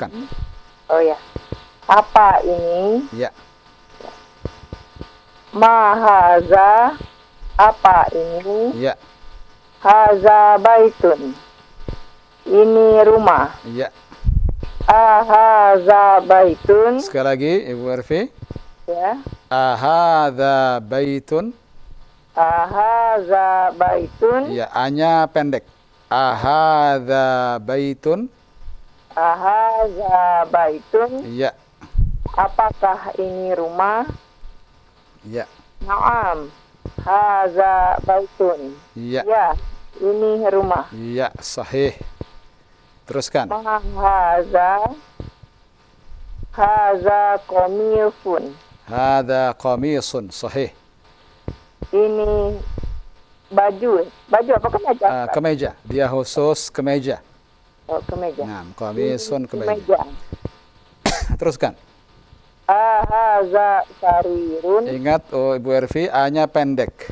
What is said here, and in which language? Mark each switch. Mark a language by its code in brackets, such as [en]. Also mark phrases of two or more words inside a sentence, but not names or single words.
[id] Oh ya. Apa ini? Ya. [ar] Mahaza. [id] Apa ini? Ya. [ar] هذا بيت. [id] Ini rumah. Ya. [ar] أهذا بيت. [id] Sekali lagi Ibu Arfi. Ya. [ar] أهذا بيت. أهذا بيت. [id] Ya, A-nya pendek. [ar] أهذا بيت. أهذا بيت. [id] Ya. Apakah ini rumah? Ya. [ar] نعم. هذا بيت. [id] Ya. Ya, ini rumah. Ya, sahih. Teruskan. [ar] ما هذا. هذا قميص. هذا قميص. [id] Sahih. Ini baju. Baju apa kemeja? Ustaz? Kemeja. Dia khusus kemeja. Oh, kemeja. Nah, qamisun Ini kemeja. Teruskan. [ar] هذا سرير. [id] Ingat, Ibu Ervi, A-nya pendek.